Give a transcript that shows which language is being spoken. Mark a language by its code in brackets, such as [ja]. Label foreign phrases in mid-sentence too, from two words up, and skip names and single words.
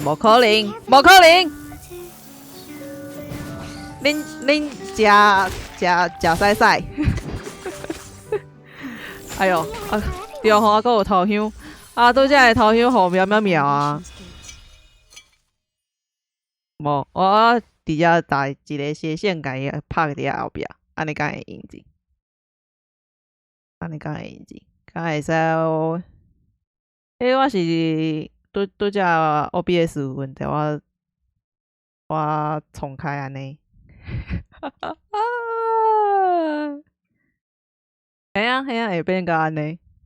[nan] 无可能，无可能！恁食屎屎！哎呦，啊，对吼，还有头香，啊，拄则个头香互喵喵喵啊！无，我直接打一个斜线，甲伊拍伫后壁，安尼敢会用钱？敢会用钱？敢会使？我是拄则 OBS 有问题，我重开安尼。系啊，会变甲安尼。